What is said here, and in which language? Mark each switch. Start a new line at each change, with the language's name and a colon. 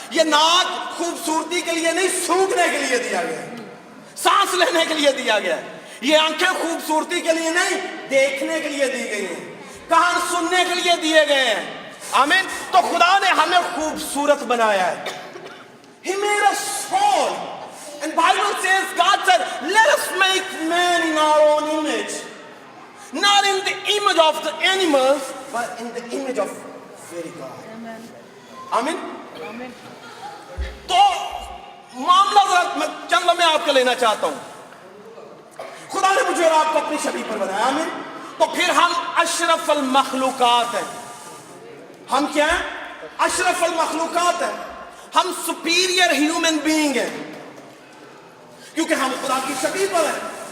Urdu: یہ ناک خوبصورتی کے لیے نہیں، سونگھنے کے لیے دیا گیا ہے، سانس لینے کے لیے دیا گیا ہے. یہ آنکھیں خوبصورتی کے لیے نہیں، دیکھنے کے لیے دی گئی ہیں. کان سننے کے لیے دیے گئے ہیں. آمین. تو خدا نے ہمیں خوبصورت بنایا ہے.
English: He made us small. And Bible says, God said, let us make man in our own image. Not in the image of the animals, but in the image of very God. Amen. Amen. Amen.
Urdu: تو معاملہ ذرا چند میں آپ کو لینا چاہتا ہوں. خدا نے مجھے اور آپ کو اپنی شبیہ پر بنایا. آمین. تو پھر ہم اشرف المخلوقات ہیں. ہم کیا ہیں؟ اشرف المخلوقات ہیں. ہم
English: superior human being
Urdu: ہیں کیونکہ ہم خدا کی شبیہ پر ہیں.